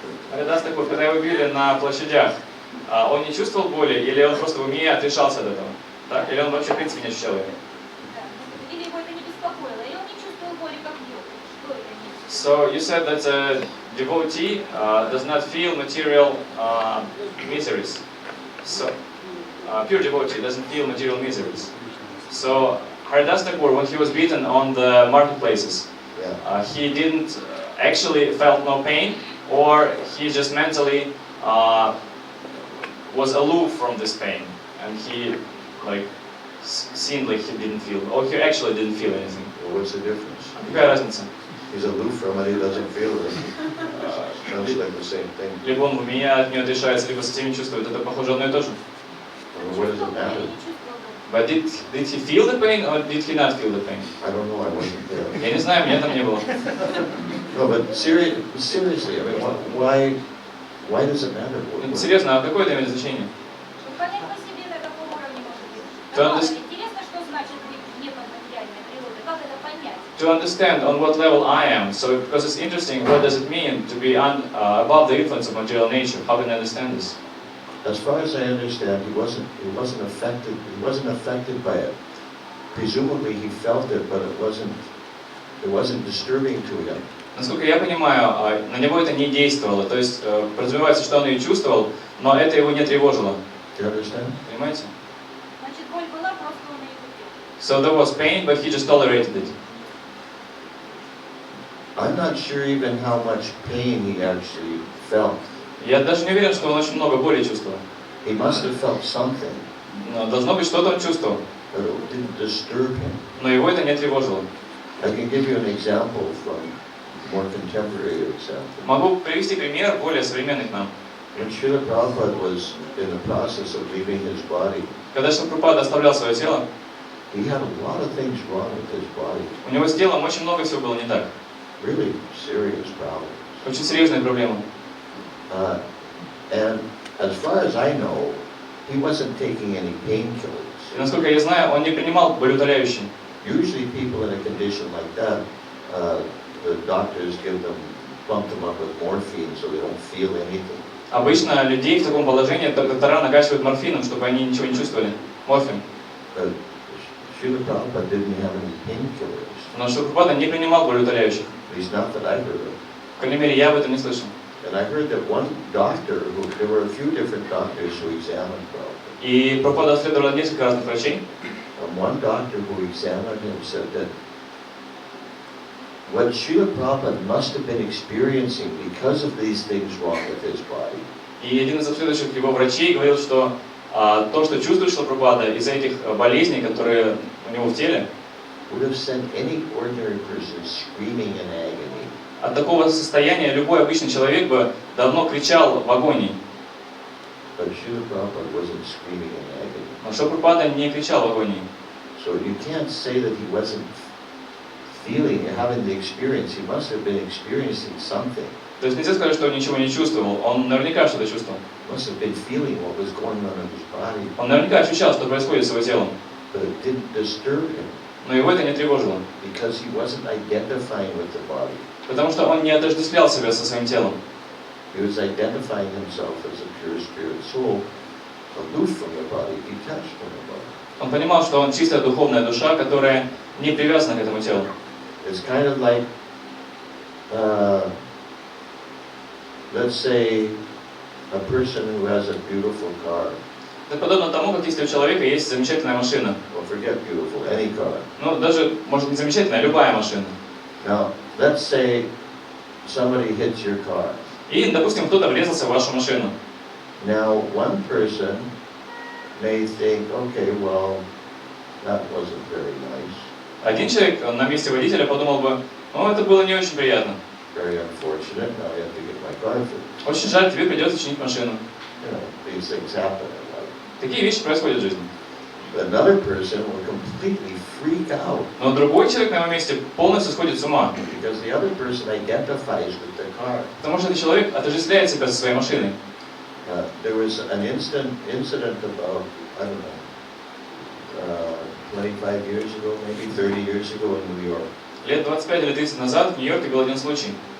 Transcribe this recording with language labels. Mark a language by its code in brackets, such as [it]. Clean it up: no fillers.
[ru] Харидас такой, когда его били на площадях, он не чувствовал боли, или он просто в уме отрешался от этого? Так? Или он вообще в принципе не ощущал ее? Или его это не беспокоило? Или он не чувствовал боли, как йог? Что это не? [en] So you said that a devotee does not feel material miseries. So pure devotee doesn't feel material miseries. So Haridas Thakur, when he was beaten on the marketplaces, he didn't actually felt no pain, or he just mentally was aloof from this pain, and he like seemed like he didn't feel, or he actually didn't feel anything. Well, what's the difference? [ru] Какая разница? [en] He's aloof from it, he doesn't feel it. Sounds like the same thing. [ru] Либо он в уме от нее отрешается, либо совсем не чувствует. Это похоже одно и то же. [en] Well, what does it matter? But did he feel the pain, or did he not feel the pain? I don't know, I wasn't there. [ru] Я не знаю, меня там не было. [en] No, but seriously, I mean, why does it matter? [ru] Серьезно, а какое это имеет значение? Понять по себе, на каком уровне может быть. Интересно, что значит не под материальной природой. Как это понять? [en] To understand on what level I am. So, because it's interesting, what does it mean to be above the influence of material nature? How can I understand this? As far as I understand, he wasn't affected. He wasn't affected by it. Presumably, he felt it, but it wasn't disturbing to him. [ru] Насколько я понимаю, на него это не действовало. То есть, подразумевается, что он ее чувствовал, но это его не тревожило. [en] Do you understand? [ru] Понимаете? Значит, боль была, просто он ее терпел. [en] So there was pain, but he just tolerated it. I'm not sure even how much pain he actually felt. [ru] Я даже не уверен, что он очень много боли чувствовал. [en] He must have felt something, [ru] Но должно быть, что-то он чувствовал. [en] but it didn't disturb him. [ru] Но его это не тревожило. [en] I can give you an example from more contemporary example. [ru] Могу привести пример более современный к нам. [en] When Srila Prabhupada was in the process of leaving his body, [ru] Когда Шрила Прабхупада оставлял свое тело, [en] he had a lot of things wrong with his body. [ru] у него с телом очень много всего было не так. [en] Really serious problems. [ru] Очень серьезные проблемы. [en] And as far as I know, he wasn't taking any painkillers. [ru] И насколько я знаю, он не принимал болеутоляющие. [en] Usually people in a condition like that, the doctors bump them up with morphine so they don't feel anything. [ru] Обычно людей в таком положении доктора накачивают морфином, чтобы они ничего не чувствовали. Морфин. [en] But Srila Prabhupada didn't have any painkillers. [ru] Но Шрила Прабхупада не принимал болеутоляющих. [en] At least not that I heard of. [ru] По крайней мере, я об этом не слышал. [en] And I heard that one doctor, there were a few different doctors who examined Prabhupada. [ru] И Прабхупада исследовал несколько разных врачей. [en] And one doctor who examined him said that what Srila Prabhupada must have been experiencing because of these things wrong with his body. [ru] И один из следующих его врачей говорил, что то, что чувствует Шрила Прабхупада из-за этих болезней, которые у него в теле, [en] would have sent any ordinary person screaming in agony. [ru] от такого состояния любой обычный человек бы давно кричал в агонии. [en] But Srila Prabhupada wasn't screaming in agony. [ru] Но Шрила Прабхупада не кричал в агонии. [en] So you can't say that he wasn't feeling, having the experience. He must have been experiencing something. [ru] То есть нельзя сказать, что он ничего не чувствовал. Он наверняка что-то чувствовал. [en] Must have been feeling what was going on in his body. [ru] Он наверняка ощущал, что происходит с его телом. [en] But it didn't disturb him. [ru] Но его это не тревожило. [en] Because he wasn't identifying with the body. [ru] Потому что он не отождествлял себя со своим телом. [en] He was identifying himself as a pure spirit soul, aloof from the body, detached from the body. [ru] Он понимал, что он чистая духовная душа, которая не привязана к этому телу. [en] It's kind of like, let's say, a person who has a beautiful car. [ru] Это подобно тому, как если у человека есть замечательная машина. [en] Well, forget beautiful, any car. [ru] Ну, даже, может, не замечательная, любая машина. [en] Now, let's say somebody hits your car. [ru] И, допустим, кто-то врезался в вашу машину. [en] Now, one person may think, okay, well, that wasn't very nice, [ru] Один человек на месте водителя подумал бы, ну, это было не очень приятно. [en] very unfortunate, now I have to get my car fixed. [ru] Очень жаль, тебе придется чинить машину. [en] You know, these things happen in life. [ru] Такие вещи происходят в жизни. [en] But another person will completely freak out [ru] Но другой человек на его месте полностью сходит с ума. [en] because the other person identifies with the car. [ru] Потому что этот человек отождествляет себя со своей машиной. [en] There was an incident about, I don't know, 25 years ago, maybe 30 years ago in New York. [ru] Лет 25 или 30 назад в Нью-Йорке был один случай.